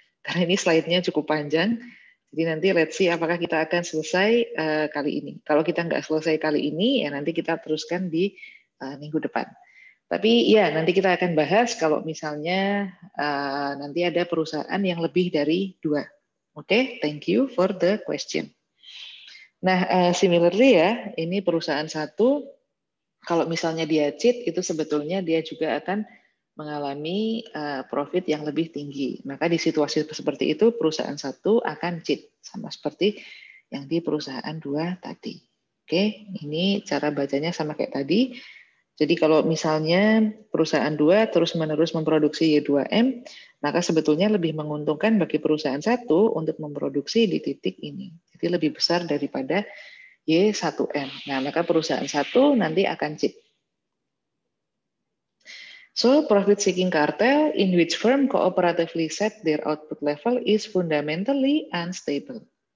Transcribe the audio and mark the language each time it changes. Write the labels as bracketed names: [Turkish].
[Indonesian] Karena ini slide-nya cukup panjang. Jadi nanti [English] let's see [Indonesian] apakah kita akan selesai kali ini. Kalau kita nggak selesai kali ini, ya nanti kita teruskan di minggu depan. Tapi ya nanti kita akan bahas kalau misalnya nanti ada perusahaan yang lebih dari 2. [English] Oke, thank you for the question. [Indonesian] Nah, similarly ya, ini perusahaan 1, kalau misalnya dia cheat, itu sebetulnya dia juga akan mengalami profit yang lebih tinggi. Maka di situasi seperti itu, perusahaan 1 akan cheat, sama seperti yang di perusahaan 2 tadi. Oke, ini cara bacanya sama kayak tadi. Jadi kalau misalnya perusahaan 2 terus-menerus memproduksi Y2M, maka sebetulnya lebih menguntungkan bagi perusahaan 1 untuk memproduksi di titik ini. Jadi lebih besar daripada Y1M. Nah, maka perusahaan 1 nanti akan cheat. [English] So, profit-seeking cartel in which firm cooperatively set their output level is fundamentally unstable.